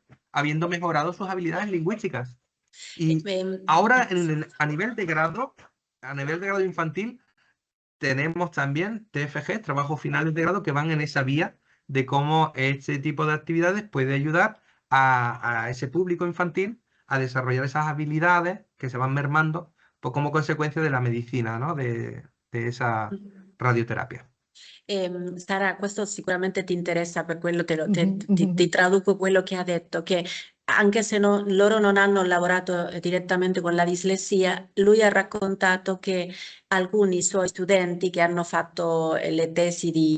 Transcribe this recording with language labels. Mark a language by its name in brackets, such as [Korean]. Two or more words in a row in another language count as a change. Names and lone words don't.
[Spanish] Habiendo mejorado sus habilidades lingüísticas. Y ahora a nivel de grado infantil, tenemos también TFG, trabajos finales de grado, que van en esa vía de cómo este tipo de actividades puede ayudar a ese público infantil a desarrollar esas habilidades que se van mermando pues, como consecuencia de la medicina, ¿no? De esa radioterapia. [Italian] Sara, questo sicuramente ti interessa, per quello ti traduco quello che ha detto, che anche se loro non hanno lavorato direttamente con la dislessia, lui ha raccontato che alcuni suoi studenti che hanno fatto le tesi